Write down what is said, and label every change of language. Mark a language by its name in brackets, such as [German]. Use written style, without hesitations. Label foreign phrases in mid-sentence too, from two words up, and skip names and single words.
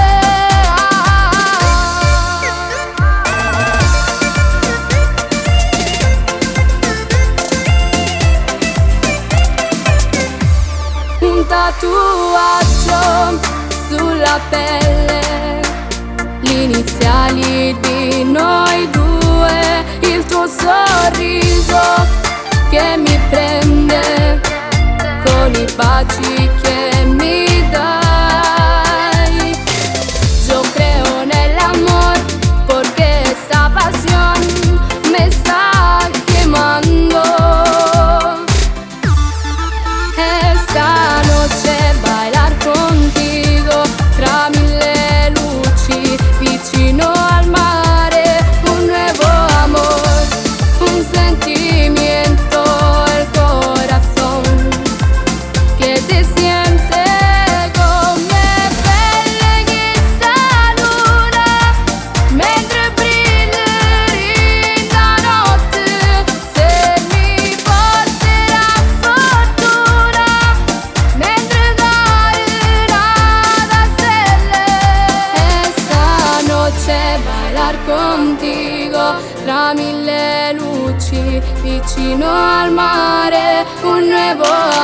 [Italian] Un tatuaggio sulla pelle, gli iniziali di noi due, il tuo sorriso che mi prende con i baci che mi dai. [Spanish] Yo creo en el amor porque esta pasión me está quemando. Esta noche bailar contigo [Italian] tra mille luci vicino al mare, [Spanish] un nuevo amor, un sentimiento, el corazón que te siente [Italian] come pelle questa luna mentre brilla la notte, se mi porterà fortuna mentre dai nada stelle. [Spanish] Esta noche bailar contigo [Italian] tra mille luci vicino al mare, [Spanish] un nuevo